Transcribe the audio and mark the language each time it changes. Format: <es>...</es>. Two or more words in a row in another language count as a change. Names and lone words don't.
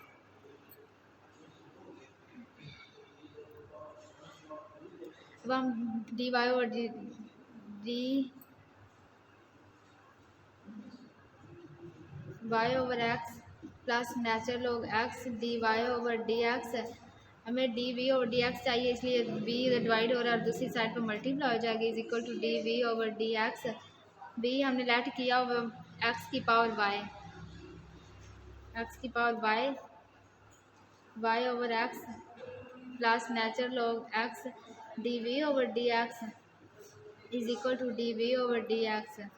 <hi>अब हम</hi> <en>dy over dy over x plus natural log x dy over dx,</en> <hi>हमें</hi> <en>dv over dx</en> <hi>चाहिए, इसलिए v डिवाइड हो रहा है और दूसरी साइड पर मल्टीप्लाई हो जाएगी,</hi> <en>is equal to dv over dx.</en> <hi>v हमने लेट किया हुआ x की पावर y, x की पावर y</hi> <en>over x plus natural log x dv over dx is equal to dv over dx.</en>